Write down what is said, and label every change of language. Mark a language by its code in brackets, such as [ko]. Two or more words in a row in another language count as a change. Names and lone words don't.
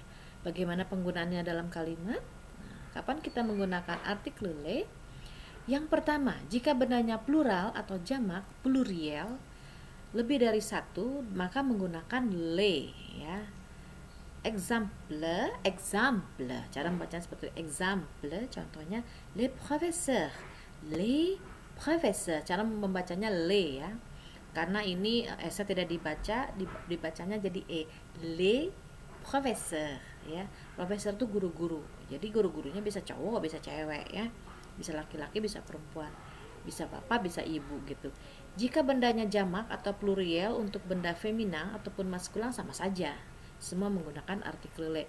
[id] Bagaimana penggunaannya dalam kalimat? Nah, kapan kita menggunakan artikel le? Yang pertama, jika bendanya plural atau jamak, plurial, lebih dari satu, maka menggunakan le ya. Exemple, cara membacanya seperti exemple, contohnya [fr] les professeurs, [id] cara membacanya le ya, karena ini S tidak dibaca, dibacanya jadi e, [fr] les professeurs ya. [id] Profesor itu guru-guru, jadi guru-gurunya bisa cowok bisa cewek ya, bisa laki-laki bisa perempuan, bisa bapak bisa ibu gitu. Jika bendanya jamak atau plurial, untuk benda feminang ataupun maskulang sama saja, semua menggunakan artikel le.